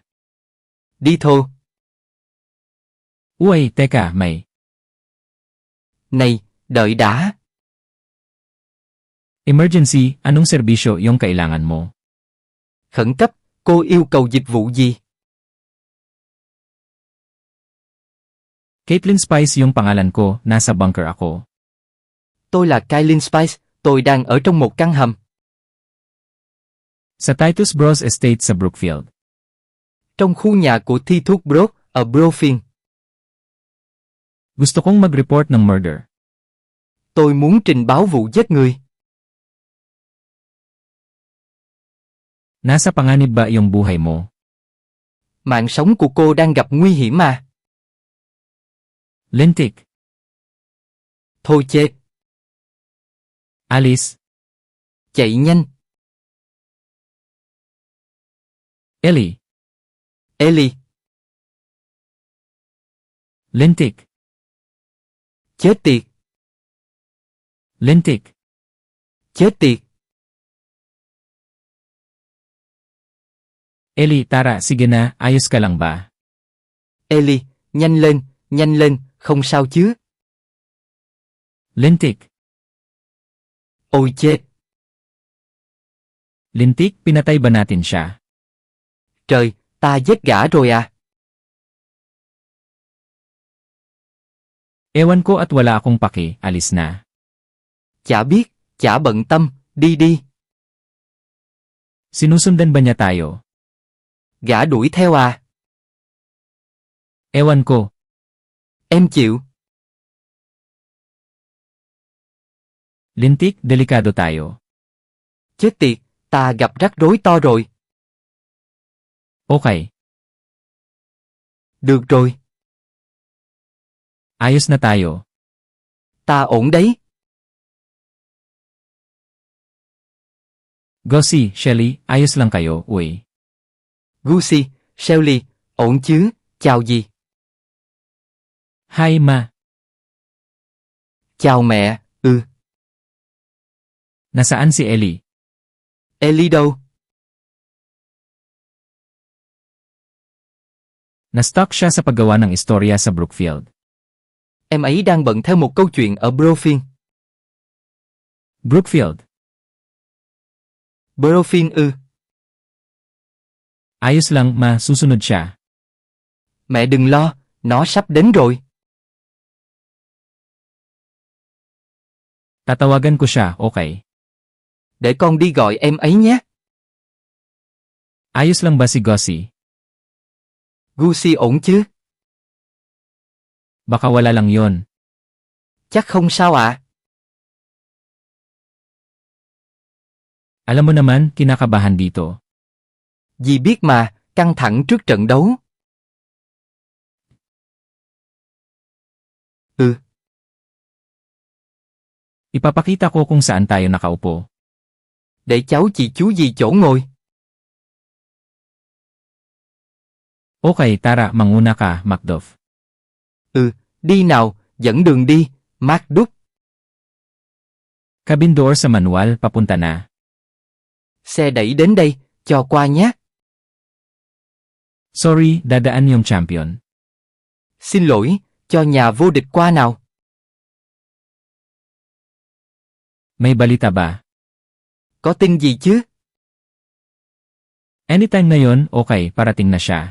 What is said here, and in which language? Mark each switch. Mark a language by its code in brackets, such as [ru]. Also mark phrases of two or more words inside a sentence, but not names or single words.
[vi] Đi thôi. [tl] Uy, teka, may. [vi] Này, đợi đã. [tl] Emergency, anong serbisyo yung kailangan mo? [vi] Khẩn cấp, cô yêu cầu dịch vụ gì? [tl] Caitlin Spice yung pangalan ko, nasa bunker ako. [vi] Tôi là Kylie Spice, tôi đang ở trong một căn hầm. [tl] Sa Titus Bros Estate sa Brookfield. [vi] Trong khu nhà của Thi Thuốc Brook, ở Brookfield. [tl] Gusto kong mag-report ng murder. [vi] Tôi muốn trình báo vụ giết người. [tl] Nasa panganib ba yung buhay mo? [vi] Mạng sống của cô đang gặp nguy hiểm mà. [tl] Lintik. [vi] Thôi chết. Alice. Chạy nhanh. Ellie. Eli. [tl] Lintik. [vi] Chết tiệt. [tl] Lintik. [vi] Chết tiệt. [tl] Ellie, tara, sige na, ayos ka lang ba? [vi] Eli, nhanh lên, không sao chứ? [tl] Lintik. [vi] Ôi chết. [tl] Lintik, pinatay ba natin siya? [vi] Trời, ta giết gã rồi à? [tl] Ewan ko at wala akong paki, alis na. [vi] Chả biết, chả bận tâm, đi đi. [tl] Sinusundan ba niya tayo? [vi] Gã đuổi theo à? [tl] Ewan ko. [vi] Em chịu. [tl] Lintik, delikado tayo. [vi] Chết tiệt, ta gặp rắc rối to rồi. [tl] Okay. [vi] Được rồi, [tl] Ayos na tayo. [vi] ta ổn đấy. [tl] Gussie, Shelly, ayos lang kayo, uy. [vi] Gucci, Shelly, ổn chứ, chào gì? [tl] Hi ma, [vi] Chào mẹ, [tl] nasaan si Ellie? [vi] Ellie đâu? [tl] Na-stuck siya sa paggawa ng istorya sa Brookfield. [vi] Em ấy đang bận theo một câu chuyện ở Brookfield. [tl] Brookfield, [vi] Brookfield. [tl] ayos lang ma, susunod siya. [vi] Mẹ đừng lo, nó sắp đến rồi. [tl] Tatawagan ko siya, okay. [vi] Để con đi gọi em ấy nhé. [tl] Ayos lang ba si Gussie? [vi] Gucci ổn chứ? [tl] Baka wala lang yon. [vi] Chắc không sao ạ. [tl] Alam mo naman, kinakabahan dito. [vi] Dì biết mà, căng thẳng trước trận đấu. [tl] Ipapakita ko kung saan tayo nakaupo. [vi] Để cháu chị chú dì chỗ ngồi. [tl] Okay, tara, manguna ka, Macduff. [vi] Đi nào, dẫn đường đi, MacDuff. [en] Cabin door [tl] sa manual, papunta na. [vi] Xe đẩy đến đây, cho qua nhé. [tl] Sorry, dadaan yung champion. [vi] Xin lỗi, cho nhà vô địch qua nào. [tl] May balita ba? [vi] Có tin gì chứ? [tl] Anytime na yon, okay, parating na siya.